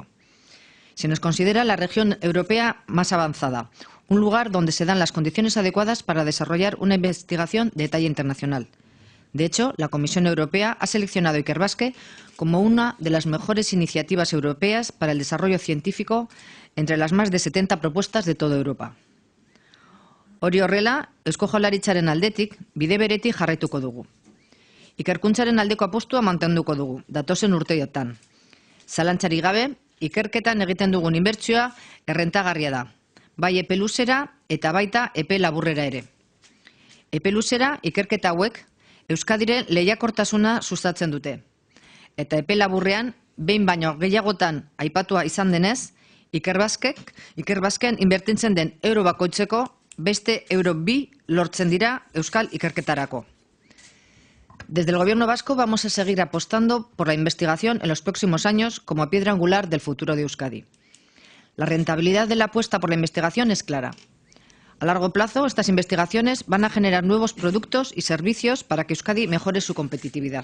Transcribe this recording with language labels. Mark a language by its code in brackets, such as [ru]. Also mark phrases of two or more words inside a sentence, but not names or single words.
[es] Se nos considera la región europea más avanzada, un lugar donde se dan las condiciones adecuadas para desarrollar una investigación de talla internacional. De hecho, la Comisión Europea ha seleccionado a Ikerbasque como una de las mejores iniciativas europeas para el desarrollo científico entre las más de 70 propuestas de toda Europa. [eu] Hori horrela, Eusko Jaurlaritzaren aldetik bide beretik jarraituko dugu. Ikerkuntzaren aldeko apustua mantenduko dugu, datozen urteotan. Zalantzarik gabe, ikerketan egiten dugun inbertsioa errentagarria da, bai epe luzera eta baita epe laburrera ere. Epe luzera ikerketa hauek Euskadiren lehiakortasuna sustatzen dute. Eta epe laburrean, behin baino gehiagotan aipatua izan denez, Ikerbasken inbertitzen den euro bakoitzeko beste euro 2 lortzen dira Euskal ikerketarako. [es] Desde el Gobierno vasco vamos a seguir apostando por la investigación en los próximos años como piedra angular del futuro de Euskadi. La rentabilidad de la apuesta por la investigación es clara. A largo plazo, estas investigaciones van a generar nuevos productos y servicios para que Euskadi mejore su competitividad.